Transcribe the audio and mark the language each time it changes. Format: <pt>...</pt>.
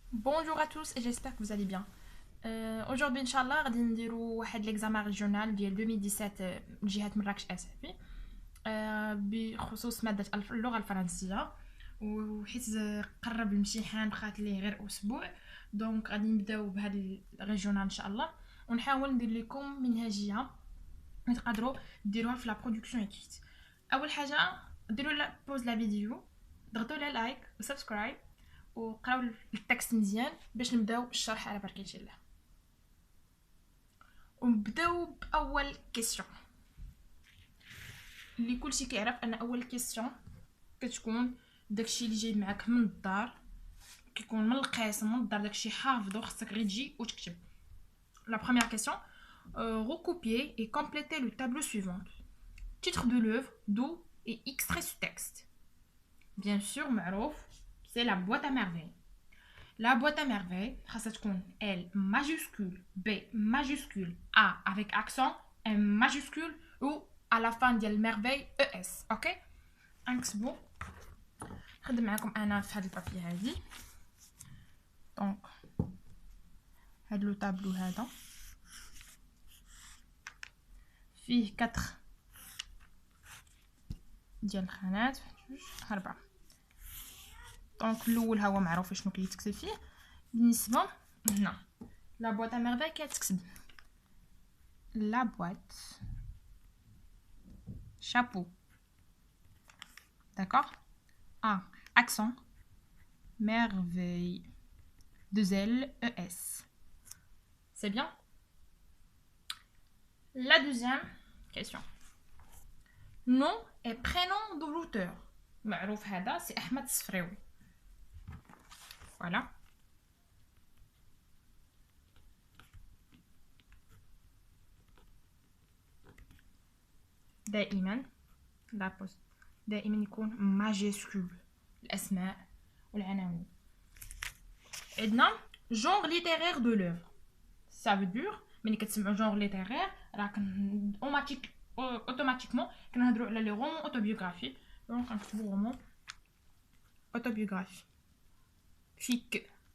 <fr>Bonjour à tous et j'espère que vous allez bien. Aujourd'hui,</fr> <ar>Inch'Allah, غادي نديرو واحد</ar> <fr>l'examen régional</fr> <ar>ديال 2017 جهة مراكش أسفي بخصوص مادة اللغة الفرنسية وحيت قرب الامتحان بقات ليه غير أسبوع دونك غادي نبداو بهاد الريجيونال إن شاء الله ونحاول ندير لكم منهجية تقدروا ديروها في</ar> <fr>لا برودكسيون اكريت.</fr> <ar>أول حاجة ديروا</ar> <fr>لا بوز لا فيديو</fr> <ar>ضغطوا على لايك وسبسكرايب وقراو التكست مزيان باش نبداو الشرح على بركة الله. ونبداو باول كيسيون اللي كلشي كيعرف ان اول كيسيون كتكون داكشي اللي جاي معاك من الدار، كيكون من القسم من الدار، داكشي حافظو خصك غير تجي وتكتب.</ar> <fr>لا بروميير كيسيون recopier et compléter le tableau suivant. Titre de l'œuvre, d'où et extrait ce texte. Bien sûr, معروف c'est la boîte à merveilles. La boîte à merveilles,</fr> <ar>خاصها تكون</ar> <fr>L majuscule, B majuscule, A avec accent, M majuscule ou à la fin ديال merveille ES.</fr> <ar>اوكي نكتبو. نخدم معكم انا في هاد البابي هادي. دونك هاد</ar> <fr>لو طابلو</fr> <ar>هذا فيه 4 ديال الخانات، 4.</ar> <fr>دونك</fr> <ar>الاول هو معروف شنو كيتكتب فيه. بالنسبه هنا</ar> <fr>لا بواط ا ميرفاي</fr> <ar>كتكتب</ar> <fr>لا بواط chapeau, d'accord, A accent merveille 2 L E S. C'est bien. La deuxième question, nom et prénom de l'auteur.</fr> <ar>معروف هذا سي احمد الصفريوي.</ar> <fr>Voilà.</fr> <ar>دائما لابوست دائما يكون ماجيسكول الاسماء والعناوين.</ar> <fr>عندنا genre littéraire de l'œuvre. Ça veut dire</fr> <ar>ملي كتسمعوا</ar> <fr>genre littéraire راه اوتوماتيكمون</fr> <ar>كنهضروا على</ar> <fr>لي رومون اوتوبيوغرافي.</fr> <ar>دونك كنكتبوا</ar> <fr>رومون اوتوبيوغرافي</fr> <ar>فيك.</ar>